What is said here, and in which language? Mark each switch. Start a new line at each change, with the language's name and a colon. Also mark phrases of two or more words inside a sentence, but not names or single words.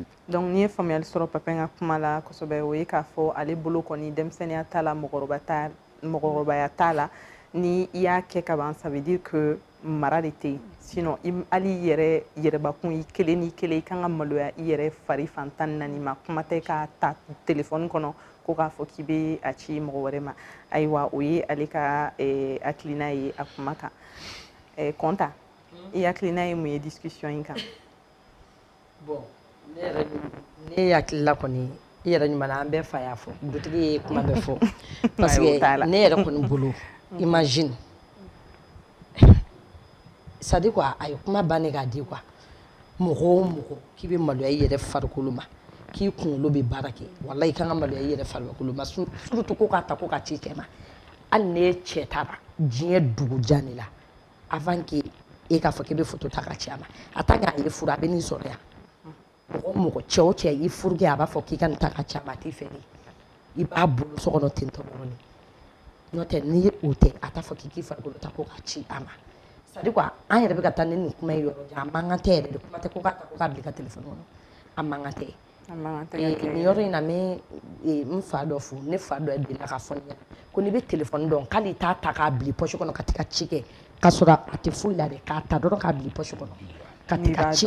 Bambara: Donc n'i ye faamuyali sɔrɔ papa ka kuma la kosɛbɛ o ye k'a fɔ ale bolo kɔni denmisɛnniya t'a la mɔgɔkɔrɔbaya t'a la ni i y'a kɛ ka ban
French: ça veut dire que
Bambara: mara de tɛ yen sinon hali i yɛrɛ yɛrɛbakun i kelen ni kelen i kan ka maloya i yɛrɛ fari fan 14 ma kuma tɛ k'a ta téléphone kɔnɔ ko k'a fɔ k'i bɛ a ci mɔgɔ wɛrɛ ma ayiwa o ye ale ka hakilina ye a kuma kan Kɔnta i hakilina ye mun ye discussion in kan. Bon ne hakilila kɔni i yɛrɛ ɲuman an bɛɛ fa y'a fɔ dutigi ye kuma bɛɛ fɔ
French: parce que
Bambara: ne yɛrɛ kɔni bolo
French: imagine ça dit quoi
Bambara: a ye kuma bannen k'a di quoi mɔgɔ o mɔgɔ k'i bɛ maloya i yɛrɛ farikolo ma k'i kunkolo bɛ baara kɛ walahi i kan ka maloya i yɛrɛ farikolo ma surtout ko k'a ta ko ka ci cɛ ma hali n'e cɛ taara diɲɛ dugu jan de la
French: avant que
Bambara: e k'a fɔ k'i bɛ photo ta ka ci a ma a
French: tant que
Bambara: a ye furu a bɛ nin sɔrɔ yan mɔgɔ cɛ o cɛ i furu kɛ a b'a fɔ k'i ka nin ta ka ci a ma a t'i fɛ de i b'a bolo so kɔnɔ ten tɔ dɔrɔn n'o tɛ ni o tɛ a t'a fɔ k'i farikolo ta ko ka ci a ma
French: c'est à dire quoi
Bambara: an yɛrɛ bɛ ka taa ni nin kuma ye yɔrɔ jan a man kan tɛ yɛrɛ de kuma tɛ ko k'a ta ko k'a bila i ka téléphone kɔnɔ a man kan tɛ nin yɔrɔ in na n bɛ n fa dɔ fo ne fa dɔ delila ka fɔ ne ɲɛna ko n'i bɛ téléphone dɔn k'ale t'a ta k'a bila i poche kɔnɔ ka t'i ka ci kɛ k'a sɔrɔ a tɛ foyi la dɛ k'a ta dɔrɔn k'a bila i poche kɔnɔ ka t'i ka ci